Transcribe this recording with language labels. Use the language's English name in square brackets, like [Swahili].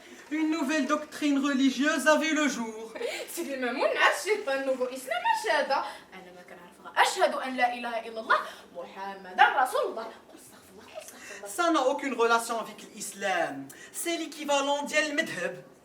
[French] Une nouvelle doctrine religieuse a vu le jour. [Arabic] سيدي المامون عرفتي النوفو إسلام هذا. أنا ما كنعرفها. أشهد أن لا إله إلا الله محمدا رسول الله. قل استغفر الله. [French] Ça n'a aucune relation avec l'islam. C'est l'équivalent [Arabic] ديال المذهب.